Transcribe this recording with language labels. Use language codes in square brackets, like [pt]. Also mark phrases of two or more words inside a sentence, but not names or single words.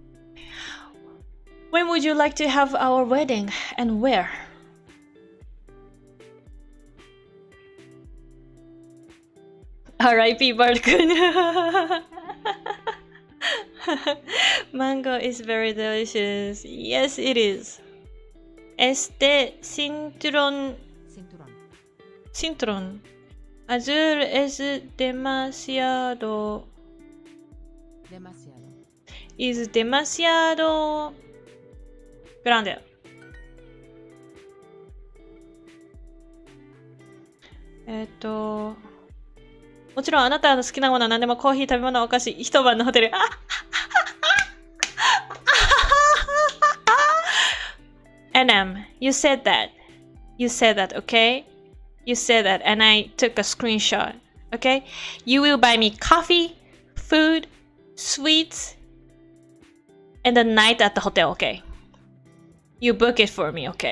[en] When would you like to have our wedding and where? R.I.P. Bart-kun. Mango is very delicious. Yes, it is. [es] Cinturón. Cinturón. Azul es demasiado. Is demasiado grande. [ja] もちろんあなたの好きなものは何でもコーヒー、食べ物、お菓子、一晩のホテル。NM, [en] you said that. You said that, okay? You said that and I took a screenshot, okay? You will buy me coffee, food, sweets, and the night at the hotel, okay? You book it for me, okay?